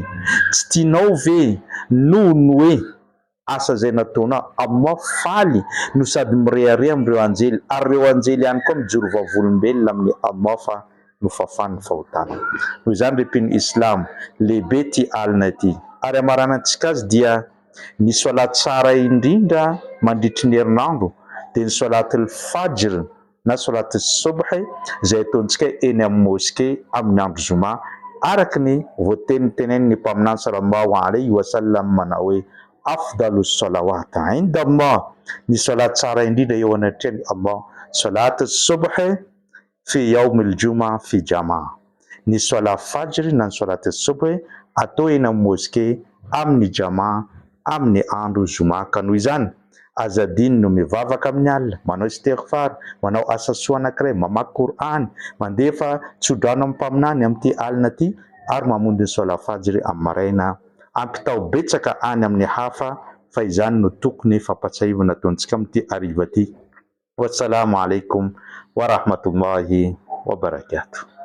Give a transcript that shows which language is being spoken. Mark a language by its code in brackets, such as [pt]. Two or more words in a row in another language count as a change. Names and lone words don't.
[mg] Tsy tianao ve noho ny hoe asa izay nataonao Allah faly no sady mirehare amin'ireo anjely, ary ireo anjely ihany koa mijoro vavolombelona amin'ny Allah fa nofafany fahotana. Noho izany ry mpino Islam, lehibe ty alina ity. Ary amaranantsika azy dia ny salat tsara indrindra mandritry ny herinandro dia ny [ar] صلاة الفجر [mg] na [ar] صلاة الصبح [mg] izay ataontsika eny amin'ny moské amin'ny andro zoma, araky ny voatenitenen'ny mpaminany [ar] صلى الله عليه وسلم [mg] manao hoe [ar] أفضل الصلوات عند الله, [mg] ny salat tsara indrindra eo anatrehan'i Allah, [ar] صلاة الصبح في يوم الجمعة في جماعة, [mg] ny salat fajr na ny [ar] صلاة الصبح [mg] atao eny amin'ny moské amin'ny jamaa amin'ny andro zoma. Ka noho izany azadiny no mivavaka amin'ny alina, manao istighfar, manao asa soa anankiray, mamaky Qur'an, mandefa tsodrano amin'ny mpaminany amin'ity alina ity, ary mamondy ny salat fajr amin'ny maraina. Ampitao betsaka any amin'ny hafa, fa izany no tokony fampatsiahivana ataontsika amin'ity hariva ity. [ar] والسلام عليكم ورحمة الله وبركاته.